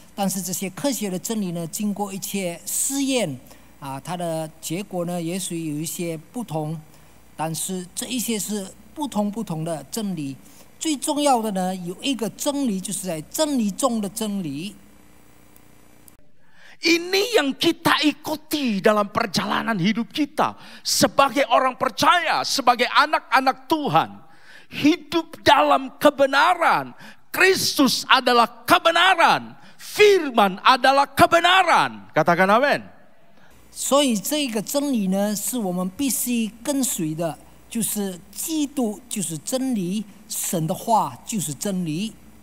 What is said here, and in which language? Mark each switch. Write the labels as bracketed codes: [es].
[zh] 但是这些科学的真理呢，经过一切试验它的结果呢，也许有一些不同。但是这一些是不同的真理。最重要的呢，有一个真理，就是在真理中的真理。 [id] Ini yang kita ikuti dalam perjalanan hidup kita sebagai orang percaya, sebagai anak-anak Tuhan. Hidup dalam kebenaran. Kristus adalah kebenaran. Firman adalah kebenaran. Katakan amin. [zh] 所以这个真理呢，是我们必须跟随的，就是基督就是真理，神的话就是真理。